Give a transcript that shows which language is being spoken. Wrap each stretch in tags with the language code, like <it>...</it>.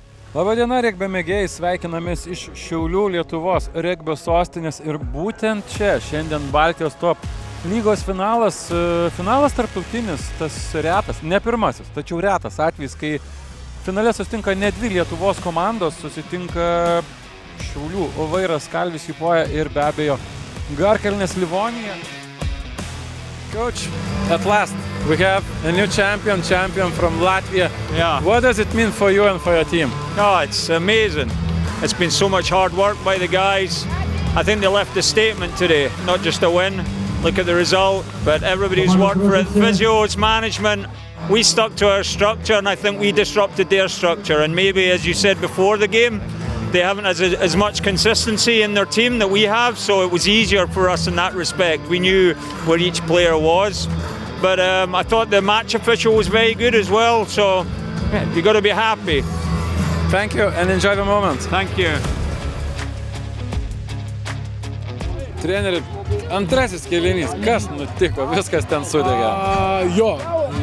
<lt>Labadiena, regbio mėgėjai, sveikinamės iš Šiaulių, Lietuvos regbio sostinės ir būtent čia šiandien Baltijos top lygos finalas. Finalas tarptautinis, tas retas, ne pirmasis, tačiau retas atvejis, kai finale susitinka ne dvi Lietuvos komandos, susitinka Šiaulių Vairas, Kalvis Jupoja ir be abejo Garkalnės Livonija.</lt> <en>Coach, at last we have a new champion from Latvia. Yeah. What does it mean for you and for your team? Oh, it's amazing. It's been so much hard work by the guys. I think they left a statement today, not just a win. Look at the result, but everybody's worked for it. Physios, management. We stuck to our structure and I think we disrupted their structure. And maybe, as you said before the game, they haven't as much consistency in their team that we have, so it was easier for us in that respect. We knew where each player was. But I thought the match official was very good as well, so yeah, you got to be happy. Thank you and enjoy the moment. Thank you.</en> <lt>Treneri, antrasis kėlinys, kas nutiko, viskas ten sudegė?</lt>